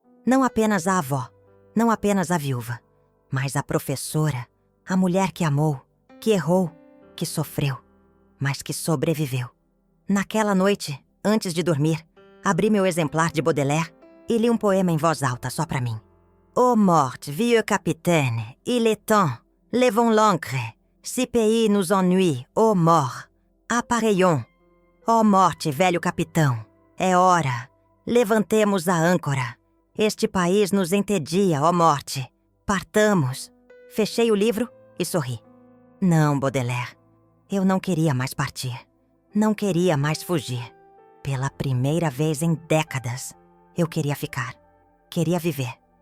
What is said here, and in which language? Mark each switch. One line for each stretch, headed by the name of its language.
Portuguese: Não apenas a avó, não apenas a viúva, mas a professora, a mulher que amou, que errou, que sofreu, mas que sobreviveu. Naquela noite, antes de dormir, abri meu exemplar de Baudelaire e li um poema em voz alta só pra mim.
French: Ô morte, vieux capitaine, il est temps, levons l'ancre, si pays nous ennuie, ô mort, appareillons.
Portuguese: Ó morte, velho capitão, é hora, levantemos a âncora. Este país nos entedia, ó morte. Partamos. Fechei o livro e sorri. Não, Baudelaire, eu não queria mais partir. Não queria mais fugir. Pela primeira vez em décadas, eu queria ficar. Queria viver.